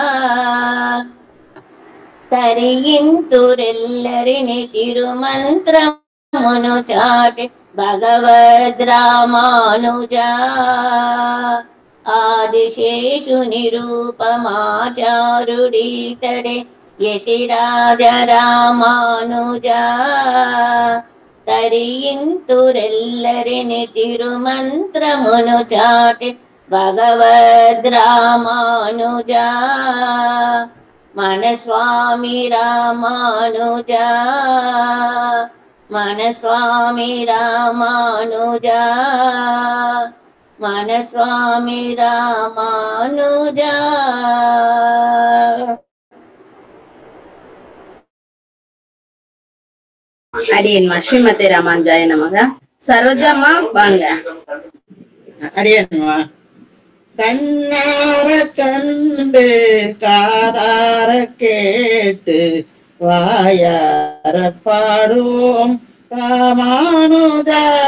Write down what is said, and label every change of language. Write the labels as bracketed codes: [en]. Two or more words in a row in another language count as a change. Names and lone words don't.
[te] తరింతురెల్లరిని తిరుమంత్రమును చాటి భగవద్ రామానుజా ఆదిశేషుని రూపమాచారుడీతడే యతిరాజ రామానుజా తరింతురెల్లరిని తిరుమంత్రమును చాటి భగవద్ రామానుజా మన స్వామి రామానుజా మన స్వామి రామానుజా మన స్వామి రామానుజా [ta] அடியன்மா ஸ்ரீமதி ராமானுஜாய நமக. சரோஜாமா வாங்க. அடியன்மா கண்ணார கண்டு காதார கேட்டு வாயார பாடுவோம் ராமானுஜா.